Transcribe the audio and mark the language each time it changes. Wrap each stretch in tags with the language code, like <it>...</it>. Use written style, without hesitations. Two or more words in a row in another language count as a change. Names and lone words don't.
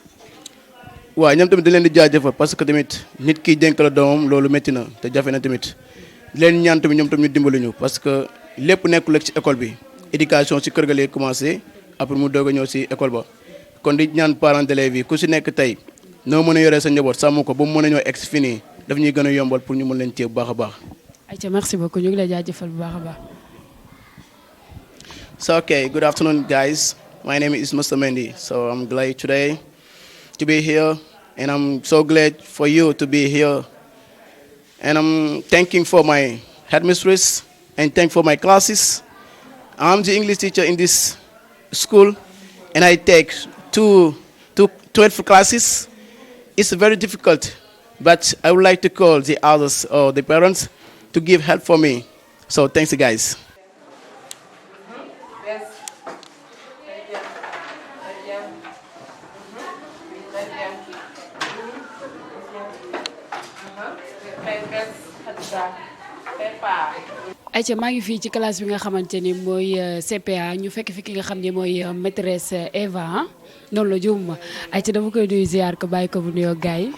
<wo>waaw ñoom tamit dañ leen di jaajëfal parce que tamit nit kiy dénk la doomam loolu métti na te jafe na tamit leen ñaan tamit ñoom tamit ñu dimbali ñu parce que lépp nekkul rek ci école bi éducation ci kër ga lay commencé après mu doog a ñëw ci école ba kon di ñaan</wo> <fr>parents d'élèves</fr> <wo>yi ku ci nekk tey. noo mën a yoree sa njaboot sàmm ko ba mu mën a ñoo ex fini daf ñuy gën a yombal pour ñu mën leen téye bu baax a baax. Aïcha</wo> <fr>merci beaucoup</fr> <wo>ñu ngi lay jaajëfal bu baax a baax.</wo> <en>So okay, good afternoon guys. My name is Mr. Mendy. So I'm glad today to be here and I'm so glad for you to be here. And I'm thanking for my headmistress and thank for my classes. I'm the English teacher in this school and I take 12 classes. It's very difficult, but I would like to call the others or the parents to give help for me. So thanks, guys.</en> <wo>Aïcha maa ngi fii ci classe bi nga xamante ni mooy CPA ñu fekk fi ki nga xam ne mooy maîtresse Eva noonu la juum ma Aïcha dama koy nuyu ziar ko bàyyi ko bu nuyoo gars yi.</wo>